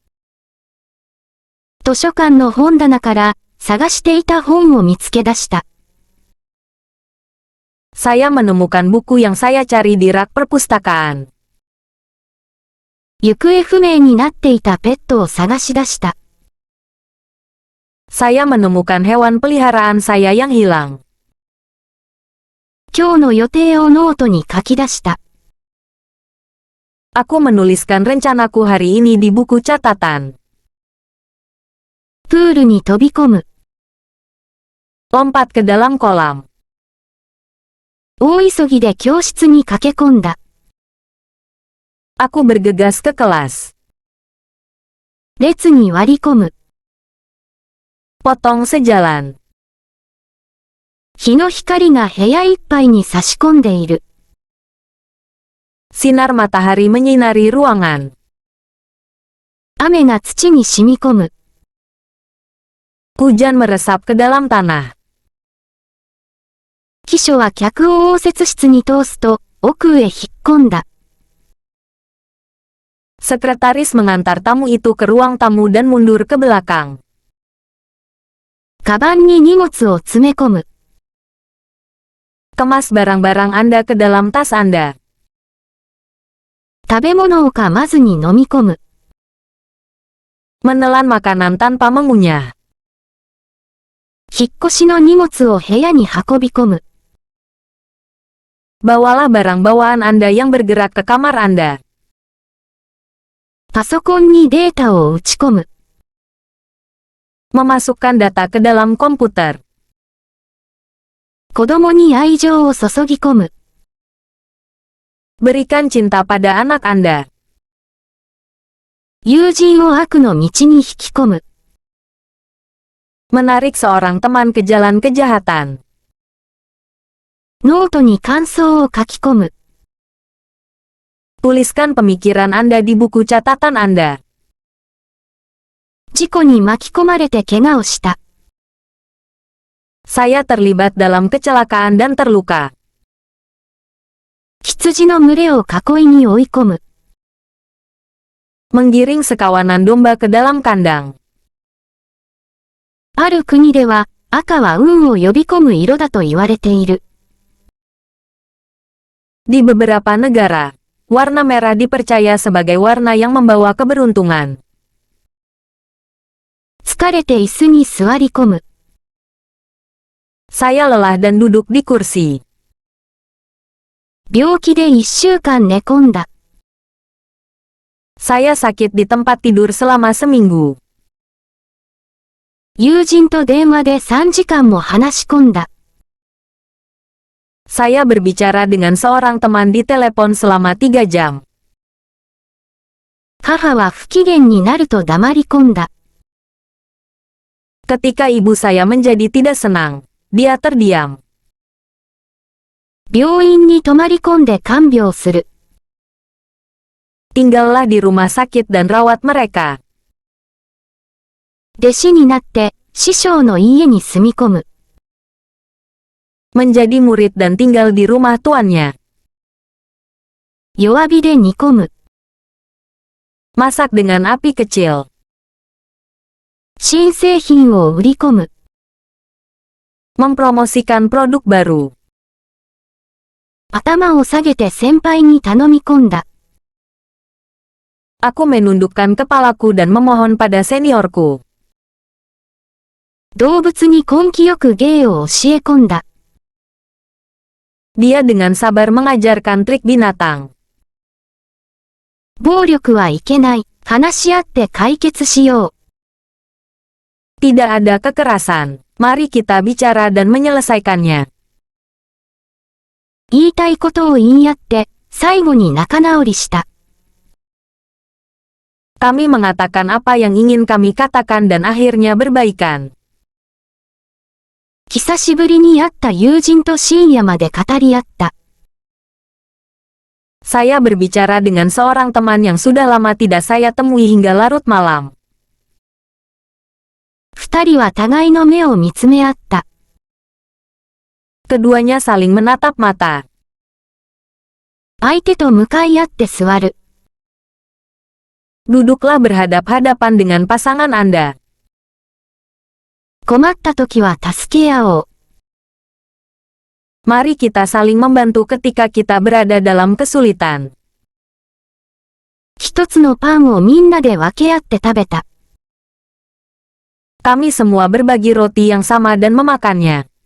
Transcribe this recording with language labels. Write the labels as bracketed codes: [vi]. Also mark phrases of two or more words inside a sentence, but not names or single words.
[ja] 図書館の本棚から探していた本を見つけ出した。 [id] Saya menemukan buku yang saya cari di rak perpustakaan. [ja] 行方不明になっていたペットを探し出した。 [id] Saya menemukan hewan peliharaan saya yang hilang. [ja] 今日の予定をノートに書き出した。 [id] Aku menuliskan rencanaku hari ini di buku catatan. [ja] プールに飛び込む。 [id] Lompat ke dalam kolam. [ja] 大急ぎで教室に駆け込んだ。 [id] Aku bergegas ke kelas. [ja] 列に割り込む。 [id] Potong sejalan. [ja] 日の光が部屋いっぱいに差し込んでいる。 [id] Sinar matahari menyinari ruangan. [ja] 雨が土に染み込む。 [id] Hujan meresap ke dalam tanah. [ja] 記書は客を応接室に通すと、奥へ引っ込んだ。 [id] Sekretaris mengantar tamu itu ke ruang tamu dan mundur ke belakang. [ja] カバンに荷物を詰め込む。 [id] Kemas barang-barang Anda ke dalam tas Anda. [ja] 食べ物を噛まずに飲み込む。 [id] Menelan makanan tanpa mengunyah. [ja] 引っ越しの荷物を部屋に運び込む。 [id] Bawalah barang bawaan Anda yang bergerak ke kamar Anda. [ja] パソコンにデータを打ち込む。 [id] Memasukkan data ke dalam komputer. [ja] 子供に愛情を注ぎ込む。 [id] Berikan cinta pada anak Anda. [ja] 友人を悪の道に引き込む。 [id] Menarik seorang teman ke jalan kejahatan. [ja] ノートに感想を書き込む。 [id] Tuliskan pemikiran Anda di buku catatan Anda. [ja] 事故に巻き込まれて怪我をした。 [id] Saya terlibat dalam kecelakaan dan terluka. [ja] 羊の群れを囲いに追い込む。 [id] Menggiring sekawanan domba ke dalam kandang. [ja] ある国では、赤は運を呼び込む色だと言われている。 [id] Di beberapa negara, warna merah dipercaya sebagai warna yang membawa keberuntungan. [ja] 疲れて椅子に座り込む。 [id] Saya lelah dan duduk di kursi. [ja] 病気で1週間寝込んだ。 [id] Saya sakit di tempat tidur selama seminggu. [ja] 友人と電話で3時間も話し込んだ。 [id] Saya berbicara dengan seorang teman di telepon selama 3 jam. [ja] 母は不機嫌になると黙り込んだ。 [id] Ketika ibu saya menjadi tidak senang, dia terdiam. [ja] 病院に泊まり込んで看病する。 [id] Tinggallah di rumah sakit dan rawat mereka. [ja] 弟子になって、師匠の家に住み込む。 [id] Menjadi murid dan tinggal di rumah tuannya. [ja] 弱火で煮込む。 [id] Masak dengan api kecil. [ja] 新製品を売り込む。 [id] Mempromosikan produk baru. [ja] 頭を下げて先輩に頼み込んだ。 [id] Aku menundukkan kepalaku dan memohon pada seniorku. [ja] 動物に根気よく芸を教え込んだ。 [id] Dia dengan sabar mengajarkan trik binatang. [ja] 暴力はいけない。話し合って解決しよう。 [id] Tidak ada kekerasan. Mari kita bicara dan menyelesaikannya. [ja] 言いたいことを言い合って、最後に仲直りした。 [id] Kami mengatakan apa yang ingin kami katakan dan akhirnya berbaikan. [ja] 久しぶりに会った友人と深夜まで語り合った。 [id] Saya berbicara dengan seorang teman yang sudah lama tidak saya temui hingga larut malam. [ja] 二人は互いの目を見つめ合った。 [id] Keduanya saling menatap mata. [ja] 相手と向かい合って座る。 [id] Duduklah berhadap-hadapan dengan pasangan Anda. [ja] 困った時は助け合おう。 [id] Mari kita saling membantu ketika kita berada dalam kesulitan. [ja] 一つのパンをみんなで分け合って食べた。 [id] Kami semua berbagi roti yang sama dan memakannya.